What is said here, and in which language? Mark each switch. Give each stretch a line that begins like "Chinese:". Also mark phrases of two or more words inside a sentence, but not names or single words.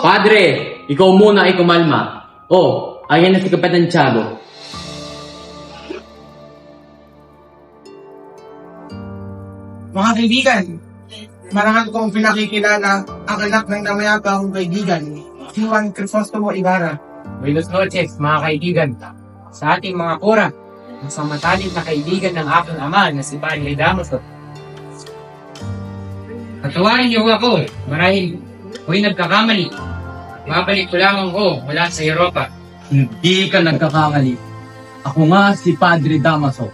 Filipino: Padre, ikaw muna ay kumalma. Oh, ayan na si Kapitan Tiago. Mga kaibigan, marangal kong pinakikilala ang anak ng namayabang kaibigan, si Juan Crisostomo Ibarra.
Spanish: Buenos noches,
Filipino: mga kaibigan. Sa ating mga kura, ang samatalim na kaibigan ng aking ama na si Padre Damaso. Patawarin niyo ako marahil ako'y nagkakamali. Mabalik ko lamang ko mula sa Europa. Hindi ka nagkakamali. Ako nga si Padre Damaso.